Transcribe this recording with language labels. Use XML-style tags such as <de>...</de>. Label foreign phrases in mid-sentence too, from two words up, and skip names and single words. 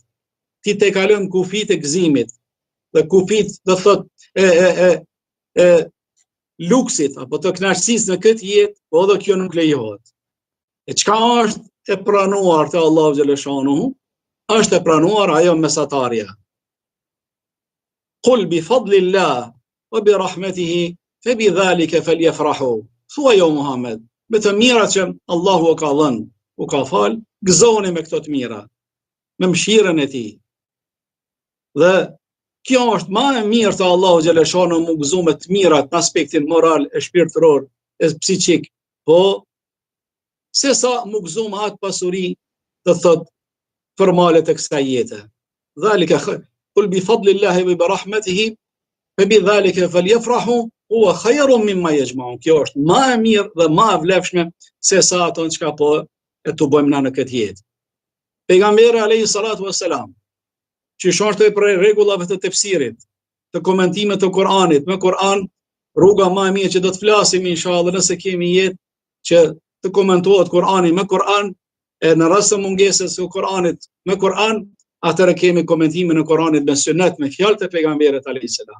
<sq>Ti te kalon kufit e gëzimit, dhe kufit do thot luksit apo të kënaqësisë në këtë jetë, po edhe kjo nuk lejohet. E çka është e pranuar te Allahu xhaleshanuhu, është e pranuar ajo mesatarja.</sq> <ar>قل بفضل الله وبرحمته فبذلك فليفرحوا.</ar> <sq>Thuaj o Muhammed, me të mirat që Allahu ka dhënë, u ka fal, gëzoni me këto të mira, me mëshirën e tij. Dhe kjo është më e mirë te Allahu xhaleshanuhu mu gëzu me të mirat në aspektin moral e shpirtëror, e psiqik, po se sa mu gëzu me atë pasuri të thot për malet e kësaj jete.</sq> <ar>ذلك قل بفضل الله وبرحمته فبذلك فليفرحوا هو خير مما يجمعون.</ar> <sq>Kjo është më e mirë dhe më e vlefshme se sa ato çka po e tu bëjmë na në këtë jetë. Pejgamberi</sq> <ar>عليه الصلاة والسلام,</ar> <sq>që është për rregullave të tefsirit, të komentimit të Kur'anit, me Kur'an, rruga më e mirë që do të flasim inshallah nëse kemi jetë që të komentohet Kur'ani me Kur'an, e në rast të mungesës së Kur'anit me Kur'an, atëherë kemi komentimin e Kur'anit me sunet, me fjalët e pejgamberit</sq> <ar>عليه السلام.</ar>